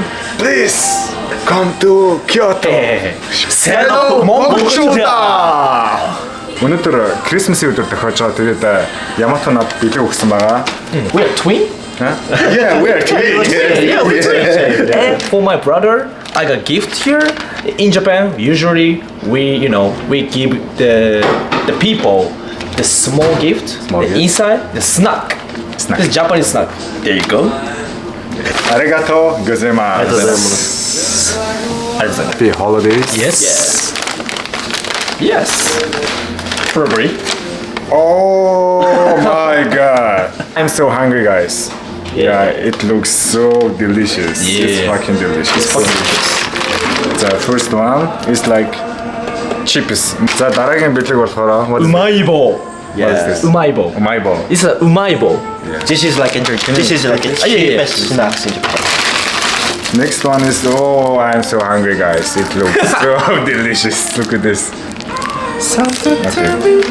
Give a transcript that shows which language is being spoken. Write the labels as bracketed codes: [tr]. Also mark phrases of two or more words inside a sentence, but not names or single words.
[en] Please come to Kyoto. Hello, Mongolia! [mn] Өнөөдөр Christmas-ийн өдөр тохиож байгаа. Тэгээд Yamato над билэг өгсөн байгаа. [en] We are twin? Yeah, we are twins. Yeah, we're twins. And for my brother, I got gift here. In Japan, usually we give the people the small gift. Small gift. Inside the snack. Snack. This Japanese snack. There you go. [ja] ありがとうございます. [en] Happy holidays. Yes. Yes. Probably. Oh my god. I'm so hungry, guys. Yeah, it looks so delicious. It's Yeah. fucking delicious. It's fucking delicious. The first one is like chips. [mn] За дараагийн бэлэг болохоор [en] what is Umaibo. What is this? Umaibo. Umaibo. It's a umaibo. This is like a yeah. cheapest snacks in Japan. Next one is I'm so hungry, guys. It looks so delicious. Look at this. Okay.